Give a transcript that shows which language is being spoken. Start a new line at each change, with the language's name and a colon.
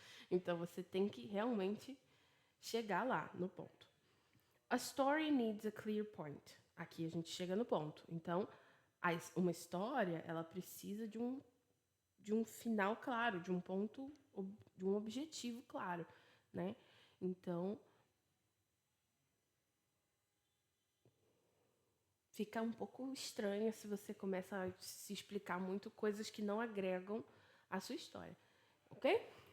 Portuguese: Então você tem que realmente chegar lá no ponto.
English: A story needs a clear point.
Portuguese: Aqui a gente chega no ponto. Então, uma história, ela precisa de um final claro, de um ponto, de um objetivo claro, né? Então, fica um pouco estranho se você começa a se explicar muito coisas que não agregam a sua história, ok?